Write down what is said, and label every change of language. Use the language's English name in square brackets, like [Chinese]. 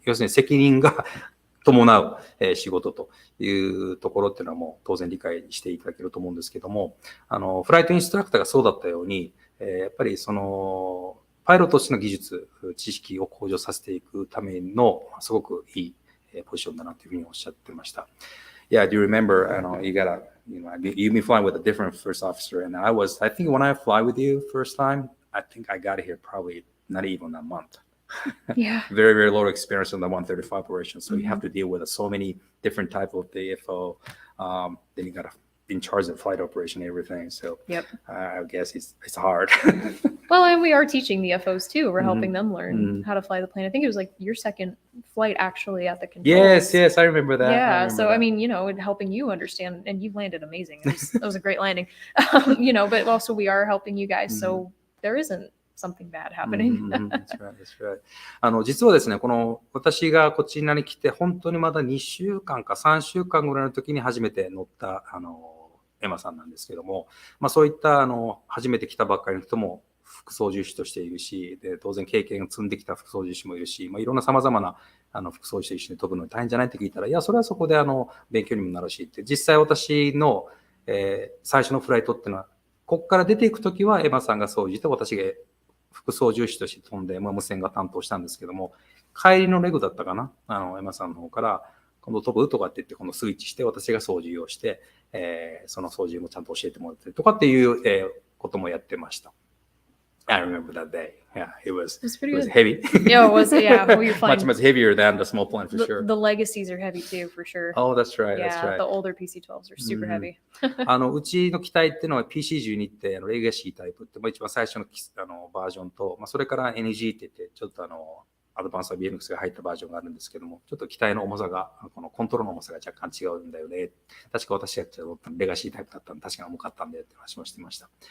[Japanese] 要するに責任が伴う仕事というところっていうのはもう当然理解していただけると思うんですけども、フライトインストラクターがそうだったように、やっぱりパイロットとしての技術、知識を向上させていくためのすごくいいポジションだなというふうにおっしゃってました。 [English] Yeah, do you remember, you've been flying with a different first officer, and I think when I fly with you first time, I think I got here probably not even a month. Yeah. Very, very low experience on the 135 operation. So you have to deal with so many different type of the AFO. Then you got to be in charge of flight operation and everything. So I guess it's hard. Well, and we are teaching the FOs too. We're helping them learn how to fly the plane. I think it was like your second flight actually at the controls. Yes, I remember that. Yeah, I mean, helping you understand, and you've landed amazing. That was a great landing. But also we are helping you guys, so there isn't something bad happening. That's right. [Japanese] 実はですね、この私がこちらに来て本当にまだ2週間か3週間ぐらいの時に初めて乗ったエマさんなんですけども、そういった初めて来たばっかりの人も副操縦士としているし、で当然経験を積んできた副操縦士もいるし、いろんな様々な副操縦士と一緒に飛ぶのに大変じゃないって聞いたら、いやそれはそこで勉強にもなるしって、実際私の、最初のフライトっていうのはここから出ていくときはエマさんが操縦して私が副操縦士として飛んで、無線が担当したんですけども、帰りのレグだったかな、エマさんの方から今度飛ぶとかって言って今度スイッチして私が操縦をして、その操縦もちゃんと教えてもらったりとかっていう、こともやってました。 [English] I remember that day. Yeah, it was heavy. Yeah, it was. Yeah, well, you're flying. much heavier than the small plane for sure. The legacies are heavy too, for sure. Oh, that's right. Yeah, that's right. The older PC-12s are super heavy. [Japanese] うちの機体っていうのは PC12 ってレガシータイプって一番最初のバージョンと、それから NG って言ってちょっとアドバンス VNX が入ったバージョンがあるんですけども、ちょっと機体の重さが、このコントロールの重さが若干違うんだよね。確か私が乗ったレガシータイプだったんで、確かに重かったんでって話もしてました。